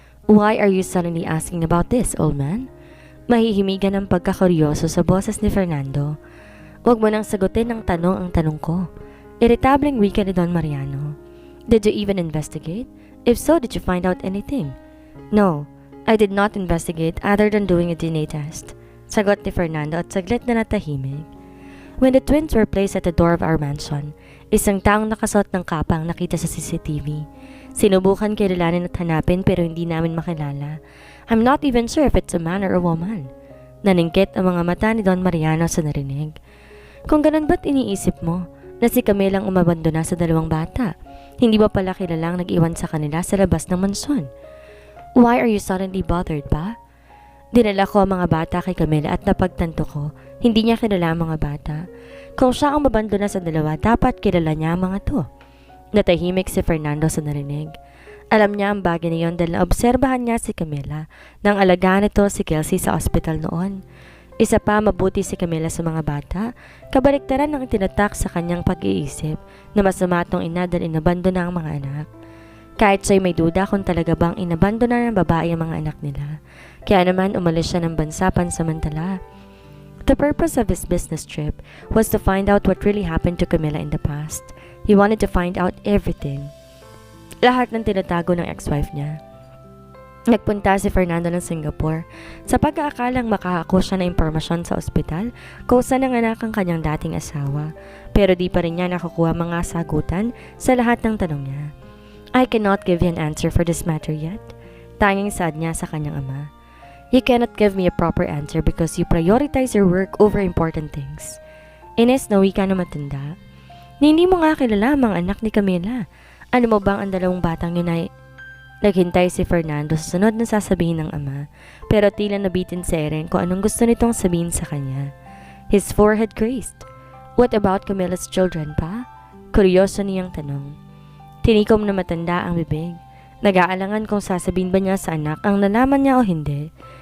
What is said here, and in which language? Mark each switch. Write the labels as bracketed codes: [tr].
[en] Why are you suddenly asking about this, old man? [tl] Mahihimigan ang pagkakuryoso sa boses ni Fernando. Huwag mo nang sagutin ng tanong ang tanong ko. Irritableng wika ni Don Mariano. [en] Did you even investigate? If so, did you find out anything? No, I did not investigate other than doing a DNA test. [tl] Sagot ni Fernando at saglit na natahimik. [en] When the twins were placed at the door of our mansion, [tl] isang taong nakasuot ng kapa ang nakita sa CCTV. Sinubukan kilalanin at hanapin pero hindi namin makilala. [en] I'm not even sure if it's a man or a woman. [tl] Naningkit ang mga mata ni Don Mariano sa narinig. Kung ganun ba't iniisip mo na si Camilang umabandona sa dalawang bata? Hindi ba pala kilalang nag-iwan sa kanila sa labas ng mansyon? [en] Why are you suddenly bothered ba? [tl] Dinala ko ang mga bata kay Camila at napagtanto ko, hindi niya kilala ang mga bata. Kung siya ang mabandona sa dalawa, dapat kilala niya ang mga to. Natahimik si Fernando sa narinig. Alam niya ang bagay na yon dahil naobserbahan niya si Camila nang alagaan nito si Kelsey sa ospital noon. Isa pa, mabuti si Camila sa mga bata, kabaliktaran ng tinatak sa kanyang pag-iisip na masama itong ina dahil inabandona ang mga anak. Kahit siya'y may duda kung talaga bang inabandona ng babae ang mga anak nila, kaya naman umalis siya ng bansa pansamantala. [en] The purpose of his business trip was to find out what really happened to Camila in the past. He wanted to find out everything. [tl] Lahat ng tinatago ng ex-wife niya. Nagpunta si Fernando ng Singapore sa pag-aakalang makakakuha siya ng impormasyon sa ospital kung saan nanganak ang kanyang dating asawa, pero di pa rin niya nakukuha mga sagutan sa lahat ng tanong niya. [en] I cannot give you an answer for this matter yet. [tl] Tanging saad niya sa kanyang ama. [en] You cannot give me a proper answer because you prioritize your work over important things. [tl] Ines na wika na matanda. Hindi mo nga kilala ang mga anak ni Camila. Ano mo bang ang dalawang batang yun ay... Naghintay si Fernando sa sunod na sasabihin ng ama, pero tila nabitin si Eren kung anong gusto nitong sabihin sa kanya. [en] His forehead grazed. What about Camila's children pa? [tl] Kuryoso niyang tanong. Tinikom na matanda ang bibig. Nag-aalangan kung sasabihin ba niya sa anak ang nalaman niya o hindi.